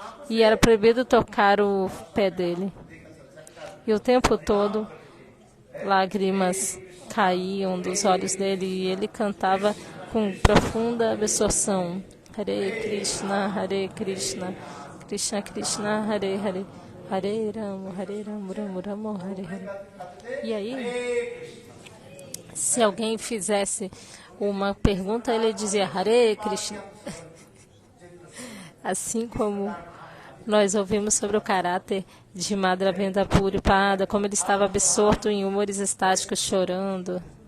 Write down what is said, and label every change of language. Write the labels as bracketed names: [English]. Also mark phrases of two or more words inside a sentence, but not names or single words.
[Portuguese] e era proibido tocar o pé dele. E o tempo todo, lágrimas caíam dos olhos dele e ele cantava com profunda absorção. [Sanskrit] Hare Krishna, Krishna Krishna, Hare Hare, Hare Rama, Rama Rama, Hare Hare. [Portuguese] E aí, se alguém fizesse uma pergunta, ele dizia [Sanskrit] Hare Krishna. [Portuguese] Assim como nós ouvimos sobre o caráter de Madhavendra Puripada, como ele estava absorto em humores estáticos, chorando.